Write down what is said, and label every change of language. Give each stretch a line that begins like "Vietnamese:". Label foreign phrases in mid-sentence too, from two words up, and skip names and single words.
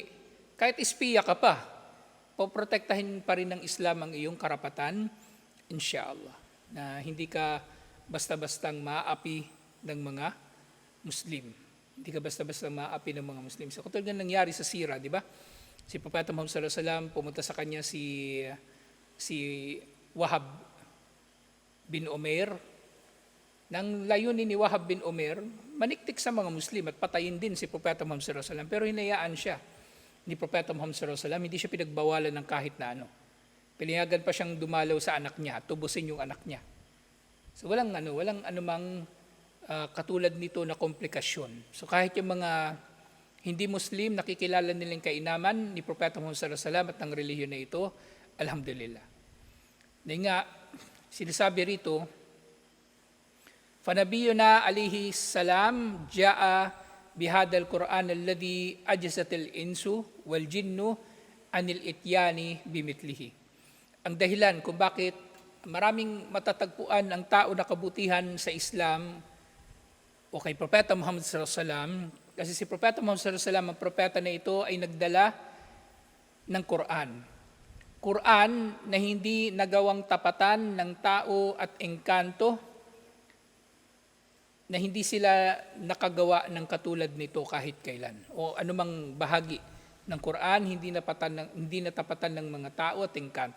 Filipino: Kahit espiya ka pa, poprotektahin pa rin ng Islam ang iyong karapatan, inshallah. Na hindi ka basta-bastang maapi ng mga Muslim. Hindi ka basta-bastang maapi ng mga Muslim. So katulad ng nangyari sa Sira, di ba? Si Propeta Muhammad
Arabic: صلى الله عليه وسلم,
Filipino: pumunta sa kanya si Wahab bin Umair. Nang layunin ni Wahab bin Umair, maniktik sa mga Muslim at patayin din si Propeta Muhammad
Arabic: صلى الله عليه وسلم.
Filipino: Pero hinayaan siya ni Propeta Muhammad
Arabic: صلى الله عليه وسلم,
Filipino: hindi siya pinagbawalan ng kahit na ano. Pinayagan pa siyang dumalaw sa anak niya, tubusin yung anak niya. So walang anumang katulad nito na komplikasyon. So kahit yung mga hindi Muslim, nakikilala nilang kainaman ni Propeta Muhammad
Arabic: صلى الله عليه وسلم
Filipino: at ng relihiyon na ito, alhamdulillah. Dahil nga, sinasabi rito,
Arabic: فَنَبِيُّنَا عَلَيْهِ السَّلَامُ جَاءَ بِهَذَا الْقُرْآنَ الَّذِي أَجْزَتِ الْإِنسُ وَالْجِنُّ عَنِ الْإِتْيَانِ بِمِثْلِهِ.
Filipino: Ang dahilan kung bakit maraming matatagpuan ang tao na kabutihan sa Islam o kay Propeta Muhammad
Arabic: صلى الله عليه وسلم,
Filipino: kasi si Propeta Muhammad
Arabic: صلى الله عليه وسلم,
Filipino: ang propeta na ito ay nagdala ng Quran. Quran na hindi nagawang tapatan ng tao at engkanto, na hindi sila nakagawa ng katulad nito kahit kailan. O anumang bahagi ng Quran, hindi natapatan ng mga tao at engkanto.